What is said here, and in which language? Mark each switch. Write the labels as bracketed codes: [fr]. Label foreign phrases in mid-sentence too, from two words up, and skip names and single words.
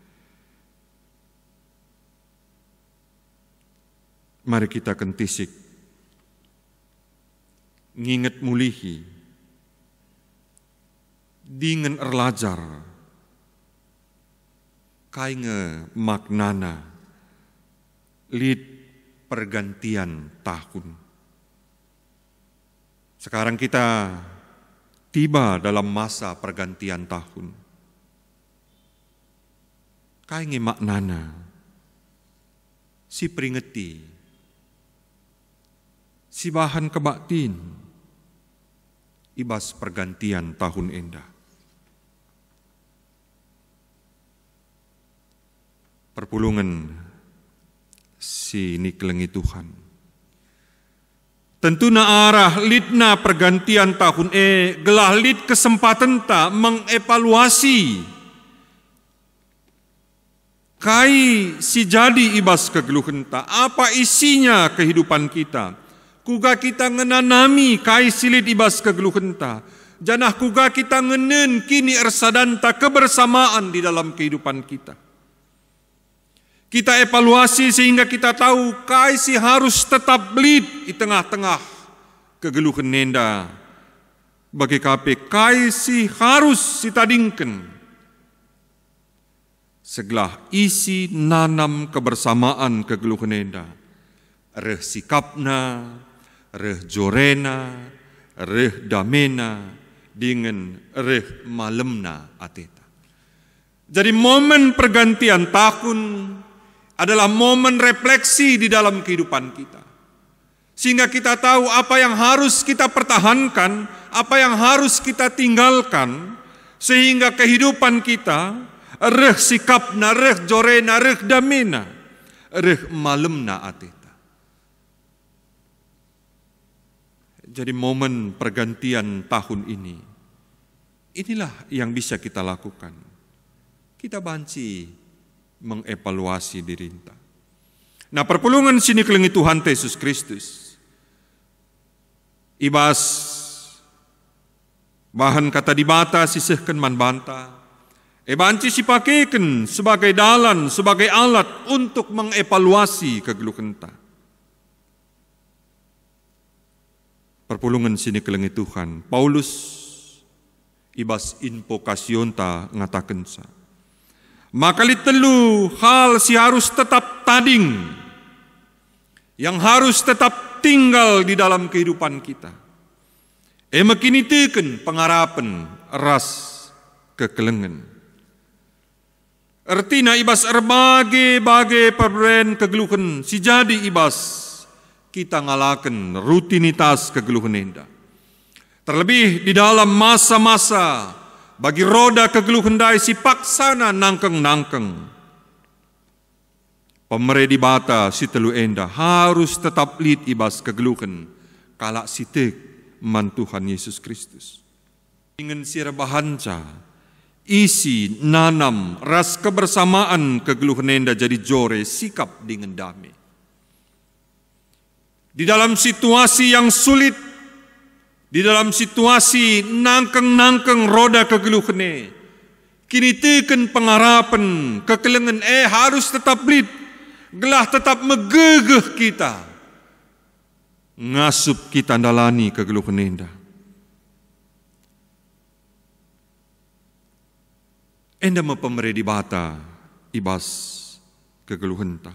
[btx] Mari kita kentisik, nginget mulihi, dingen erlajar, kainge maknana, lid pergantian tahun. [id] Sekarang kita tiba dalam masa pergantian tahun. [btx] Kainge maknana, si peringeti, si bahan kebaktin, ibas pergantian tahun endah. Perpulungan si niklengi Tuhan. Tentu na arah litna pergantian tahun gelah lit kesempatan ta mengevaluasi kai si jadi ibas kegeluhan ta, [id] apa isinya kehidupan kita. [btx] Kuga kita ngenanami kai silit ibas kegeluhan ta. Janah kuga kita ngenen kini ersadanta kebersamaan [id] di dalam kehidupan kita. Kita evaluasi sehingga kita tahu [btx] kai si [id] harus tetap lit di tengah-tengah kegeluhan nenda. [btx] Bagi KP kai si harus ditadingkan. Segelah isi nanam kebersamaan kegeluhan nenda. Reh sikapna, reh jorena, reh damena, dengan reh malemna ateta. [id] Jadi momen pergantian tahun adalah momen refleksi di dalam kehidupan kita. Sehingga kita tahu apa yang harus kita pertahankan, apa yang harus kita tinggalkan, sehingga kehidupan kita, [btx] reh sikapna, reh jorena, reh damena, reh malemna ateta. [id] Jadi momen pergantian tahun ini, inilah yang bisa kita lakukan. [btx] Kita banci mengevaluasi diri kita. Nah, perpulungan sini kelengi Tuhan Yesus Kristus. Ibas bahan kata dibata sisihkan man banta. Banci sipakekan sebagai dalan, [id] sebagai alat untuk mengevaluasi kegeluhan ta. [btx] Perpulungan sini kelengi Tuhan. Paulus ibas invokasion ta ngatakan sa. Maka litelu hal si harus tetap tading, [id] yang harus tetap tinggal di dalam kehidupan kita. [btx] Makinitikan pengarapan ras kekelengan. Artinya ibas erbagai-bagai pemberian kegeluhan, si jadi ibas kita ngalakan rutinitas kegeluhan enda. [id] Terlebih di dalam masa-masa [btx] bagi roda kegeluhan dai si paksana nangkeng-nangkeng. Pemere di bata si telu enda harus tetap lid ibas kegeluhan kalak sitek man Tuhan Yesus Kristus. Ingin sirabahanca isi nanam ras kebersamaan kegeluhan enda jadi jore sikap dengan damai. [id] Di dalam situasi yang sulit, di dalam situasi [btx] nangkeng-nangkeng roda kegeluhan kini teken pengarapan kekelengan harus tetap lid, gelah tetap megegeh kita, ngasup kita dalani kegeluhan enda. Enda mepemere di bata ibas kegeluhan ta.